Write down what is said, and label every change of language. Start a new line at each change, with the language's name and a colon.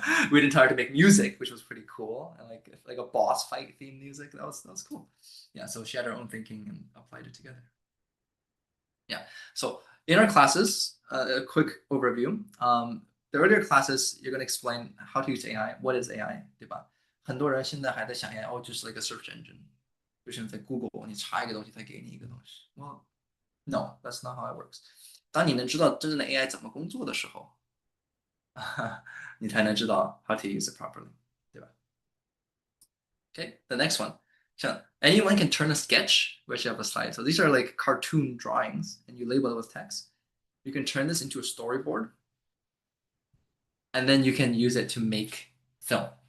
English: We didn't tell her to make music, which was pretty cool, and like a boss fight theme music. That was cool. Yeah, so she had her own thinking and applied it together. Yeah, so in our classes, a quick overview. The earlier classes, you're going to explain how to use AI. What is AI,
Chinese: 对吧？很多人现在还在想 AI，就是
English: like a search engine，
Chinese: 就是你在 Google 你查一个东西，它给你一个东西。
English: Well, no, that's not how it works.
Chinese: 当你能知道真正的 AI 怎么工作的时候，你才能知道
English: how to use it properly，
Chinese: 对吧？
English: Okay, the next one. So anyone can turn a sketch, which you have a slide. So these are like cartoon drawings, and you label it with text. You can turn this into a storyboard, and then you can use it to make film.